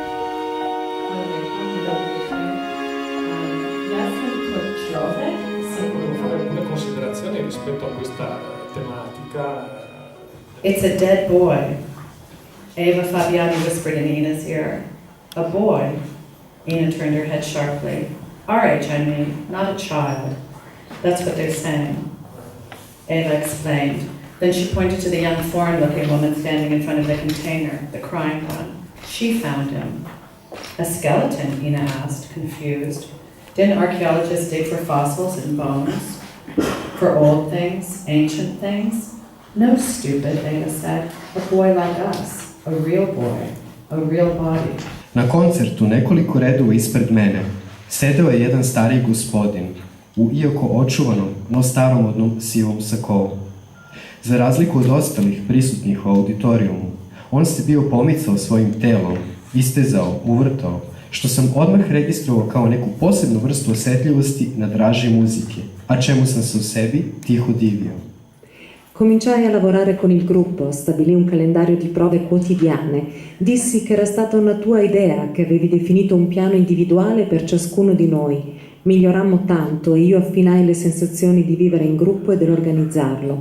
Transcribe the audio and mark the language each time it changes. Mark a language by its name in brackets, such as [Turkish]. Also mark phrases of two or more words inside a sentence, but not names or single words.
[Slovenian] Jaz sem kot človek se [Italian] Una considerazione rispetto a questa tematica. [English] It's a dead boy. Eva Fabiani whispered in Ina's ear. A boy. Ina turned her head sharply. Our age, I mean, not a child. That's what they're saying. Eva explained. Then she pointed to the young foreign-looking woman standing in front of the container, the crying one. She found him. A skeleton, Ina asked, confused. Didn't archaeologists dig for fossils and bones? For old things, ancient things? No, stupid, Eva said. A boy like us. A real boy. A real body. [Serbian] Na koncertu nekoliko redova ispred mene sedeo je jedan stariji gospodin u iako očuvanom, no staromodnom sivom sakovu. Za razliku od ostalih prisutnih u auditorijumu, on se bio pomicao svojim telom, istezao, uvrtao, što sam odmah registrovao kao neku posebnu vrstu osjetljivosti na draže muzike, a čemu sam se u sebi tiho divio. [Italian] Cominciai a lavorare con il gruppo, stabilì un calendario di prove quotidiane, dissi che era stata una tua idea, che avevi definito un piano individuale per ciascuno di noi. Migliorammo tanto e io affinai le sensazioni di vivere in gruppo e dell'organizzarlo.